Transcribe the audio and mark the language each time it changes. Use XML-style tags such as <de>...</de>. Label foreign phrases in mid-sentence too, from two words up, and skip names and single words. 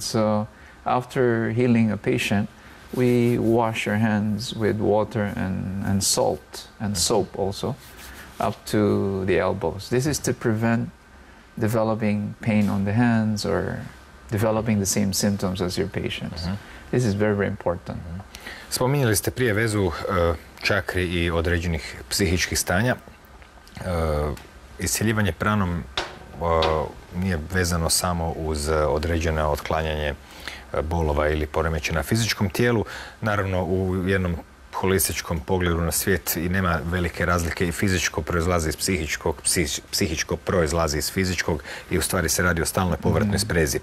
<en>So after healing a patient, we wash our hands with water and salt and soap also up to the elbows. This is to prevent developing pain on the hands or developing the same symptoms as your patients. This is very, very important.</en> <hr>Spominjali ste prije vezu čakri i određenih psihičkih stanja. Iscijeljivanje pranom nije vezano samo uz određeno otklanjanje bolova ili poremećaja na fizičkom tijelu. Naravno, u jednom holističkom pogledu na svijet i nema velike razlike, i fizičko proizlazi iz psihičkog, psihičko proizlazi iz fizičkog, i u stvari se radi o stalnoj povratnoj sprezi.</hr>